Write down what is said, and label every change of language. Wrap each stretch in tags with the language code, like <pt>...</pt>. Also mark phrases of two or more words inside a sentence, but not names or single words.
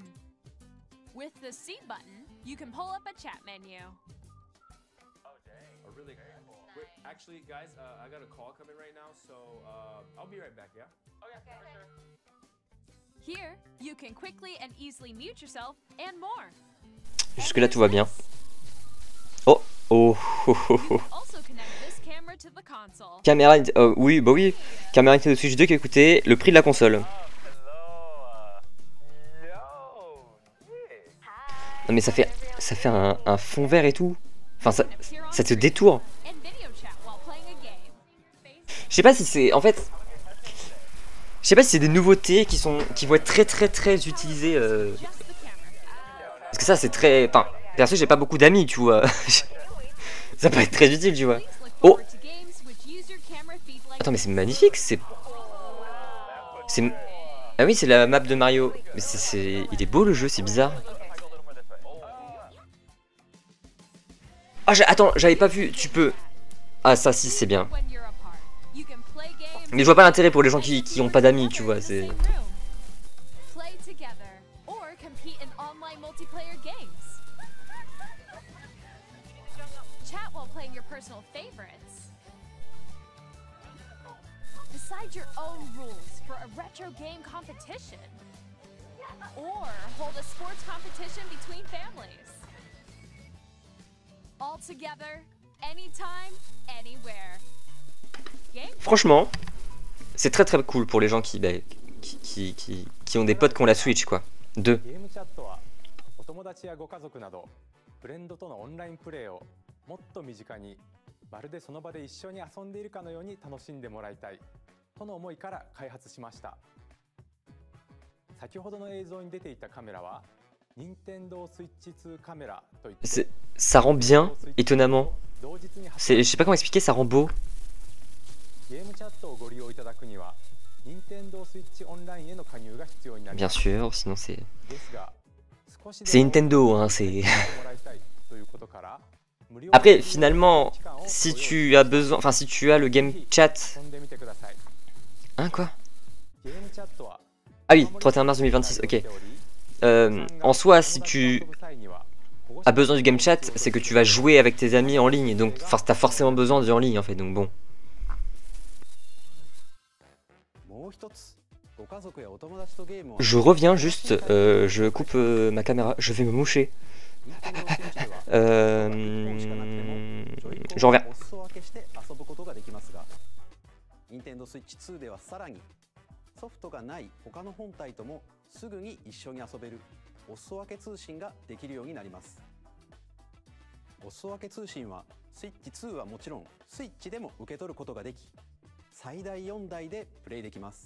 <en>With the C button, you can pull up a chat menu. Oh, dang. Oh, really? Wait, actually, guys, I got a call coming right now, so I'll be right back, yeah? Oh, yeah, for sure. Here, you can quickly and easily mute yourself and more.</en> <fr>Jusque là tout va bien.</fr> <en>Oh, oh, oh, oh, oh. Also connect this camera to the console.</en> <fr>Caméra, oui, bah oui. Caméra Nintendo Switch 2 qui a coûté le prix de la console.</fr> <en>Hello. Yo. Yeah.</en> <fr>Non mais ça fait un fond vert et tout. Enfin ça te détourne.</fr> <en>And video chat while playing a game.</en> <fr>Je sais pas si c'est en fait. Je Je sais pas si c'est des nouveautés qui vont être très utilisées.</fr> <en>Adjust the camera.</en> <fr>Parce que ça c'est très... Enfin, perso j'ai pas beaucoup d'amis, tu vois. Ça peut être très utile, tu vois.</fr> <en>Please look Oh, forward to games which use your camera feed like</en> <fr>attends mais c'est magnifique, c'est... Ah oui c'est la map de Mario. Mais il est beau le jeu, c'est bizarre. Ah attends, j'avais pas vu, tu peux... Ah ça si c'est bien.</fr> <en>when you're apart. You can play games</en> <fr>Mais je vois pas l'intérêt pour les gens qui ont pas d'amis, tu vois, c'est...</fr> <en>play together or compete in online multiplayer games. Chat while playing your personal favorites. Decide your own rules for a retro game competition. Or hold a sports competition between families. All together, anytime, anywhere. Game</en> <fr>Franchement, c'est très cool pour les gens qui ont des potes qui ont la Switch, quoi.</fr> <en>2.</en> <ja>ゲームチャットはお友達やご家族などフレンドとのオンラインプレーをもっと身近にまるでその場で一緒に遊んでいるかのように楽しんでもらいたいとの思いから開発しました。先ほどの映像に出ていたカメラは任天堂スイッチ2カメラといって</ja> <fr>Ça rend bien, étonnamment.</fr> <ja>同日に</ja> <fr>Je sais pas comment expliquer, ça rend beau.</fr> <ja>ゲームチャットをご利用いただくには任天堂スイッチオンラインへの加入が必要になり</ja> <fr>Bien</fr> <ja>ます。</ja> <fr>sûr, sinon c'est...</fr> <ja>ですが少しでも</ja> <fr>C'est Nintendo, hein, c'est...</fr> <ja>もらいたいということから無料</ja> <fr>Après, finalement, si tu as besoin... Enfin, si tu as le</fr> <en>game chat...</en> <ja>遊んでみてください。</ja> <fr>Hein, quoi?</fr> <ja>ゲームチャットは</ja> <fr>Ah oui, 31 mars 2026, ok. En soi, si tu as besoin du</fr> <en>game chat,</en> <fr>c'est que tu vas jouer avec tes amis en ligne. Donc, t'as forcément besoin du en ligne, en fait, donc bon.</fr> <ja>もう一つご家族やお友達とゲームを</ja> <fr>Je reviens juste, je coupe ma caméra, je vais me moucher. Je reviens.</fr> <ja>お裾分けして遊ぶことができますが Nintendo Switch 2ではさらにソフトがない他の本体ともすぐに一緒に遊べるお裾分け通信ができるようになります。お裾分け通信は Switch 2はもちろん Switch でも受け取ることができ最大4台でプレイできます。</ja>